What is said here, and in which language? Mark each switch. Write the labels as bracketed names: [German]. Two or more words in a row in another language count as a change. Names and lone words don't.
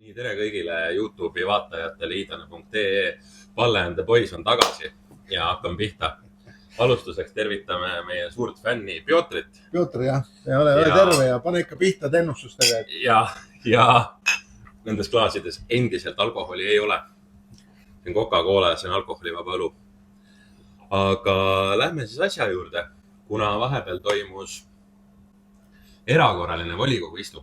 [Estonian] Nii, tere kõigile YouTube'i vaatajatele, idane.ee. Palle and the Boys on tagasi ja hakkame pihta. Alustuseks tervitame meie suurt fänni Piotrit. Piotr, jah. Ole terve ja pane ikka pihta ennustustega. Ja nendes klaasides endiselt alkoholi ei ole. See on Coca-Cola ja see on alkoholivaba õlu. Aga lähme siis asja juurde, kuna vahepeal toimus erakorraline volikogu istung.